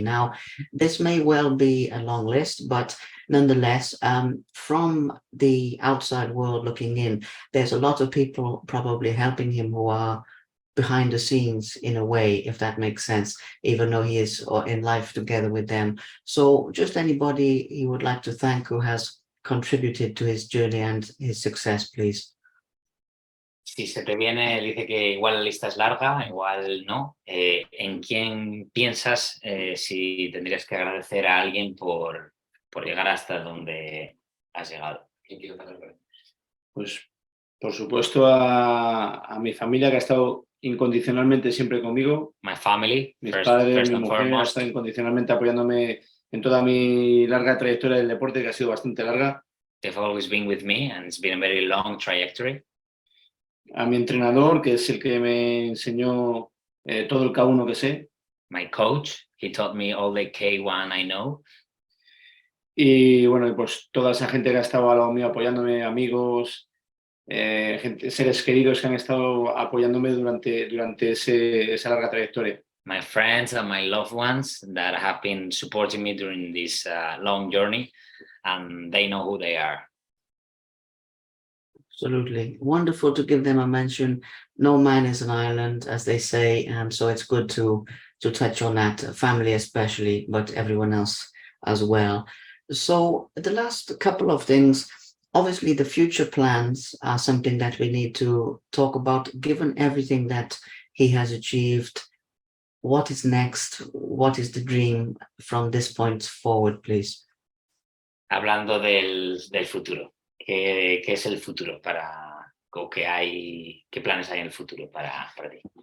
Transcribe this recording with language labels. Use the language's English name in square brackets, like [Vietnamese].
[English] Now, this may well be a long list, but nonetheless, from the outside world looking in, there's a lot of people probably helping him who are behind the scenes in a way, if that makes sense, even though he is in life together with them. So just anybody he would like to thank who has contributed to his journey and his success, please. [Spanish] Si se te viene, dice que igual la lista es larga, igual no. ¿En quién piensas si tendrías que agradecer a alguien por llegar hasta donde has llegado? Pues, por supuesto, a mi familia que ha estado incondicionalmente siempre conmigo. [English] My family, [Spanish] Mis [English] first [Spanish] padres, mi [English] and [Spanish] mujer, [English] foremost. [Spanish] están incondicionalmente apoyándome en toda mi larga trayectoria del deporte, que ha sido bastante larga. [English] They've always been with me and it's been a very long trajectory. [Spanish] A mi entrenador, que es el que me enseñó todo el K1 que sé. [English] My coach, he taught me all the K1 I know. [Spanish] Y bueno, pues toda esa gente que ha estado al lado mío apoyándome, amigos, seres queridos que han estado apoyándome durante esa larga trayectoria. [English] My friends and my loved ones that have been supporting me during this long journey, and they know who they are. Absolutely. Wonderful to give them a mention. No man is an island, as they say, and so it's good to touch on that, family especially, but everyone else as well. So the last couple of things, obviously the future plans are something that we need to talk about, given everything that he has achieved. What is next? What is the dream from this point forward, please? [Spanish] Hablando del futuro. ¿Qué es el futuro qué planes hay en el futuro para ti?